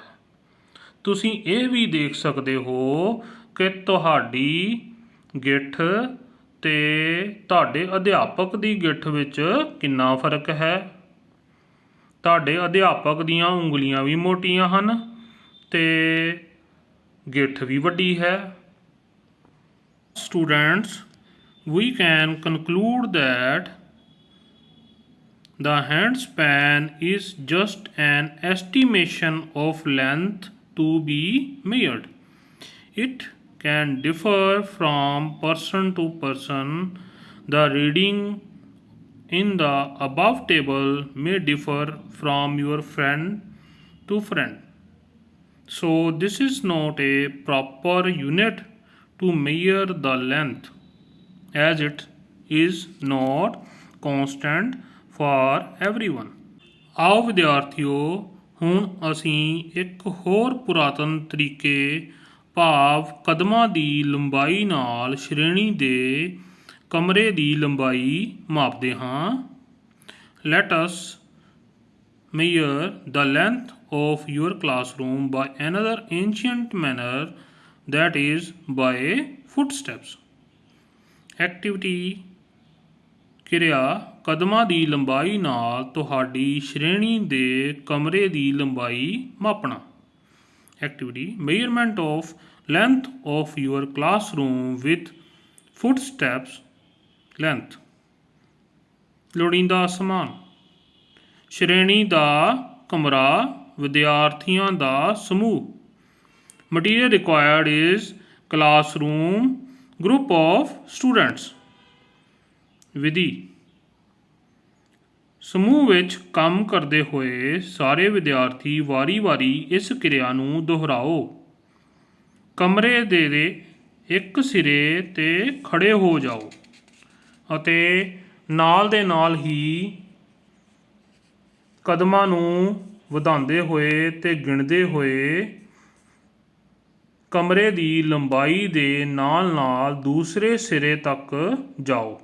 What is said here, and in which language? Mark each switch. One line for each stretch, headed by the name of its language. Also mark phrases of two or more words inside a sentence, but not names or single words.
Punjabi: ਤੁਸੀਂ ਇਹ ਵੀ ਦੇਖ ਸਕਦੇ ਹੋ ਕਿ ਤੁਹਾਡੀ ਗਿੱਠ ਤੇ ਤੁਹਾਡੇ ਅਧਿਆਪਕ ਦੀ ਗਿੱਠ ਵਿੱਚ ਕਿੰਨਾ ਫਰਕ ਹੈ। ਤੁਹਾਡੇ ਅਧਿਆਪਕ ਦੀਆਂ ਉਂਗਲੀਆਂ ਵੀ ਮੋਟੀਆਂ ਹਨ ਤੇ ਗਿੱਠ ਵੀ ਵੱਡੀ ਹੈ।
English: Students, we can conclude that the hand span is just an estimation of length to be measured. It can differ from person to person. The reading in the above table may differ from your friend to friend. So this is not a proper unit to measure the length, as it is not constant for everyone.
Punjabi: ਆਓ ਵਿਦਿਆਰਥੀਓ, ਹੁਣ ਅਸੀਂ ਇੱਕ ਹੋਰ ਪੁਰਾਤਨ ਤਰੀਕੇ ਭਾਵ ਕਦਮਾਂ ਦੀ ਲੰਬਾਈ ਨਾਲ ਸ਼੍ਰੇਣੀ ਦੇ ਕਮਰੇ ਦੀ ਲੰਬਾਈ ਮਾਪਦੇ ਹਾਂ।
English: Let us measure the length of your classroom by another ancient manner, that is by footsteps.
Punjabi: Activity ਕਿਰਿਆ ਕਦਮਾਂ ਦੀ ਲੰਬਾਈ ਨਾਲ ਤੁਹਾਡੀ ਸ਼੍ਰੇਣੀ ਦੇ ਕਮਰੇ ਦੀ ਲੰਬਾਈ ਮਾਪਣਾ।
English: Activity measurement of length of your classroom with footsteps length.
Punjabi: ਲੋੜੀਂਦਾ ਸਮਾਨ ਸ਼੍ਰੇਣੀ ਦਾ ਕਮਰਾ ਵਿਦਿਆਰਥੀਆਂ ਦਾ ਸਮੂਹ।
English: Material required is classroom group of students.
Punjabi: ਵਿਧੀ ਸਮੂਹ ਵਿੱਚ ਕੰਮ ਕਰਦੇ ਹੋਏ ਸਾਰੇ ਵਿਦਿਆਰਥੀ ਵਾਰੀ-ਵਾਰੀ ਇਸ ਕਿਰਿਆ ਨੂੰ ਦੁਹਰਾਓ। ਕਮਰੇ ਦੇ ਇੱਕ ਸਿਰੇ ਤੇ ਖੜੇ ਹੋ ਜਾਓ ਅਤੇ ਨਾਲ ਦੇ ਨਾਲ ਹੀ ਕਦਮਾਂ ਨੂੰ ਵਧਾਉਂਦੇ ਹੋਏ ਤੇ ਗਿਣਦੇ ਹੋਏ ਕਮਰੇ ਦੀ ਲੰਬਾਈ ਦੇ ਨਾਲ ਨਾਲ ਦੂਸਰੇ ਸਿਰੇ ਤੱਕ ਜਾਓ।